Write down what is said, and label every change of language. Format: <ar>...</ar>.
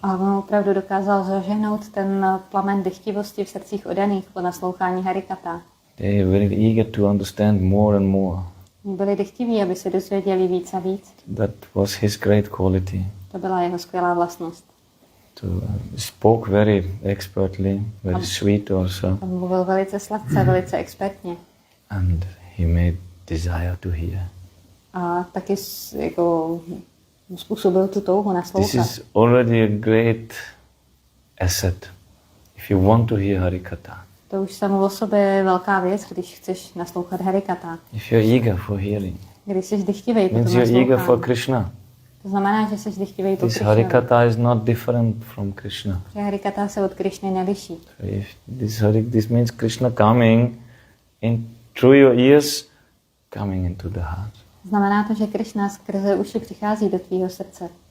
<cs>A on opravdu dokázal zažehnout ten plamen dychtivosti v srdcích oddaných po naslouchání harikatha.</cs> <en>They were very eager to understand more and more.</en> <cs>Byli dychtiví, aby se dozvěděli víc a víc.</cs> <en>That was his great quality.</en> <cs>To byla jeho skvělá vlastnost.</cs> <en>Spoke very expertly, very sweet also.</en> <cs>On mluvil velice sladce, velice expertně.</cs> <en>And he made desire to hear.</en> <cs>A taky jako způsobil tu touhu naslouchat.</cs> <en>This is already a great asset if you want to hear harikatha.</en> <cs>To už samo o sobě je velká věc, když chceš naslouchat harikatha.</cs> <en>If you're eager for hearing,</en> <cs>Když jsi dychtivej po tom</cs> <en>means you're eager for</en> <cs>naslouchání.</cs> <en>Krishna.</en> <cs>To znamená, že jsi dychtivej po</cs> <en>This</en> <cs>Krišnovi.</cs> <en>harikatha is not different from Krishna.</en> <cs>Že harikatha se od Krišny neliší.</cs> <en>So if this means Krishna coming in through your ears, coming into the heart.</en> <cs>Znamená to, že Krišna skrze uši přichází do tvýho srdce.</cs>